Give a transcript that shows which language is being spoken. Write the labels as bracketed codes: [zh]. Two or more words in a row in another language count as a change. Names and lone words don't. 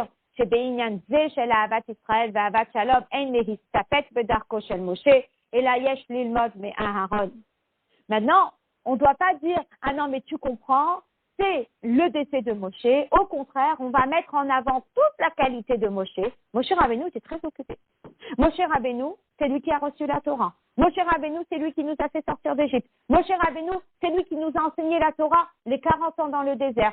[he] שבעניין זה של אהבת ישראל ואהבת שלום אין להסתפק בדרכו של משה, אלא יש ללמוד מאהרון. [fr] Maintenant, on ne doit pas dire, ah non, mais tu comprends, c'est le décès de Moshe. Au contraire, on va mettre en avant toute la qualité de Moshe. Moshe Rabbeinu était très occupé. Moshe Rabbeinu, c'est lui qui a reçu la Torah. Moshe Rabbeinu, c'est lui qui nous a fait sortir d'Égypte. Moshe Rabbeinu, c'est lui qui nous a enseigné la Torah les 40 ans dans le désert.